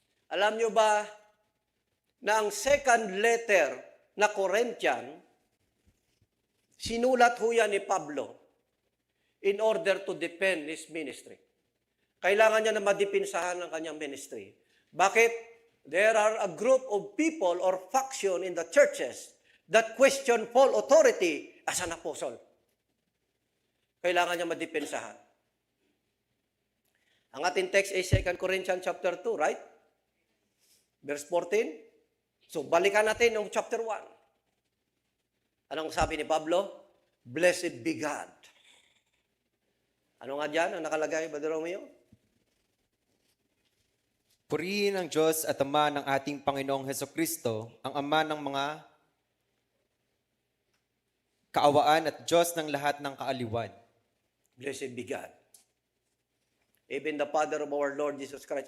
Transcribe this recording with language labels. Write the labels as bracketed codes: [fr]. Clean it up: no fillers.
[tl] Alam nyo ba na ang second letter na Corinthian, sinulat ho yan ni Pablo [en] in order to defend his ministry. [tl] Kailangan niya na madipinsahan ang kanyang ministry. Bakit? [en] There are a group of people or faction in the churches that question Paul's authority as an apostle. [tl] Kailangan niya madipinsahan. Ang ating text ay 2 Corinthians chapter 2, right? Verse 14. So, balikan natin yung chapter 1. Anong sabi ni Pablo? [en] Blessed be God. [tl] Ano nga dyan ang nakalagay, Brother Romeo? Purihin ang Diyos at Ama ng ating Panginoong Hesukristo, ang Ama ng mga kaawaan at Diyos ng lahat ng kaaliwan. [en] Blessed be God. Even the Father of our Lord Jesus Christ.